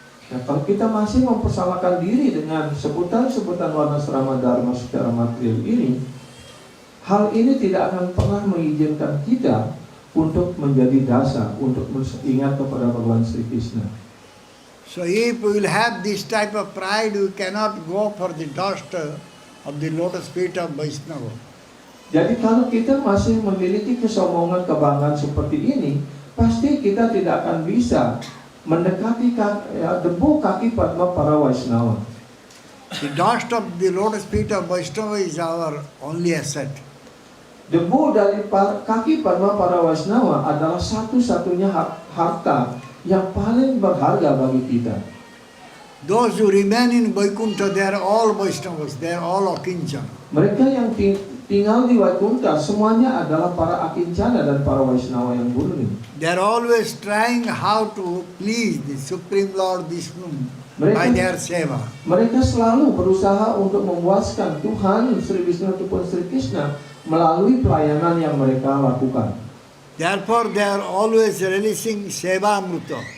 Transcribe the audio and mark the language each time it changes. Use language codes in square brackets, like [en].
[id] Kalau kita masih mempersamakan diri dengan sebutan-sebutan warna asrama dharma secara material ini, hal ini tidak akan pernah mengizinkan kita untuk menjadi dasa, untuk ingat kepada Bhagavan Sri Krishna. [en] So if we will have this type of pride, we cannot go for the dust of the lotus feet of Vaishnava. [id] Jadi kalau kita masih memiliki kesombongan, kebanggaan seperti ini, pasti kita tidak akan bisa mendekati debu kaki Padma para Vaishnava. [en] The dust of the lotus feet of Vaishnava is our only asset. [id] Debu dari kaki Padma para Vaishnava adalah satu-satunya harta yang paling berharga bagi kita. [en] Those who remain in Vaikuntha, they are all Vaishnavas, they are all Akinchana. [id] Mereka yang tinggal di Vaikuntha semuanya adalah para Akincana dan para Vaishnava yang murni. [en] They are always trying how to please the Supreme Lord Vishnu by their seva. [id] Mereka selalu berusaha untuk memuaskan Tuhan Sri Vishnu ataupun Sri Krishna melalui pelayanan yang mereka lakukan. [en] Therefore, they are always relishing seva amrita.